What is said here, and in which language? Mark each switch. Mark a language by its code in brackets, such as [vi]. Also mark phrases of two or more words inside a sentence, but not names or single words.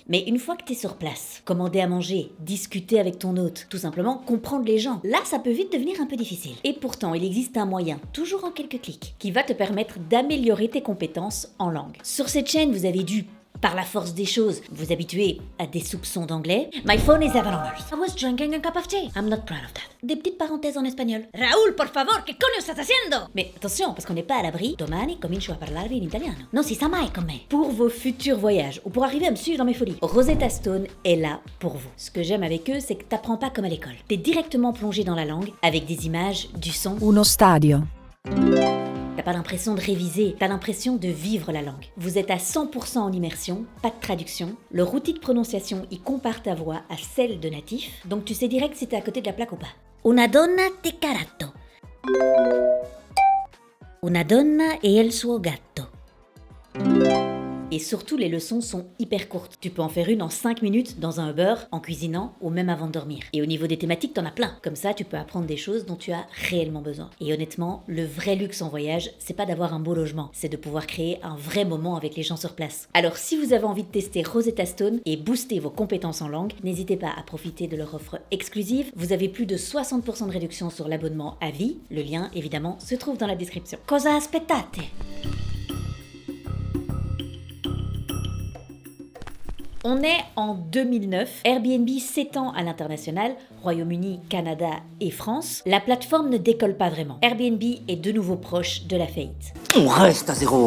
[fr] Mais une fois que t'es sur place, commander à manger, discuter avec ton hôte, tout simplement comprendre les gens, là ça peut vite devenir un peu difficile. Et pourtant, il existe un moyen, toujours en quelques clics, qui va te permettre d'améliorer tes compétences en langue. Sur cette chaîne, vous avez dû par la force des choses, vous habituez à des soupçons d'anglais. [en] My phone is 7 hours. I was drinking a cup of tea. I'm not proud of that. [fr] Des petites parenthèses en espagnol. [es] Raúl, por favor, ¿qué coño estás haciendo? [fr] Mais attention, parce qu'on n'est pas à l'abri. [it] Domani comincio a parlarvi in italiano. Non si sa mai con me. [fr] Pour vos futurs voyages, ou pour arriver à me suivre dans mes folies, Rosetta Stone est là pour vous. Ce que j'aime avec eux, c'est que t'apprends pas comme à l'école. T'es directement plongé dans la langue, avec des images, du son. [it] Uno stadio. [fr] T'as pas l'impression de réviser, t'as l'impression de vivre la langue. Vous êtes à 100% en immersion, pas de traduction. Leur outil de prononciation, il compare ta voix à celle de natif, donc tu sais direct si t'es à côté de la plaque ou pas. [it] Una donna di caratto. Una donna e il suo gatto. [fr] Et surtout, les leçons sont hyper courtes. Tu peux en faire une en 5 minutes dans un Uber, en cuisinant ou même avant de dormir. Et au niveau des thématiques, t'en as plein. Comme ça, tu peux apprendre des choses dont tu as réellement besoin. Et honnêtement, le vrai luxe en voyage, c'est pas d'avoir un beau logement, c'est de pouvoir créer un vrai moment avec les gens sur place. Alors si vous avez envie de tester Rosetta Stone et booster vos compétences en langue, n'hésitez pas à profiter de leur offre exclusive. Vous avez plus de 60% de réduction sur l'abonnement à vie. Le lien, évidemment, se trouve dans la description. [it] Cosa aspettate? [fr] On est en 2009, Airbnb s'étend à l'international, Royaume-Uni, Canada et France. La plateforme ne décolle pas vraiment. Airbnb est de nouveau proche de la faillite. On reste à zéro.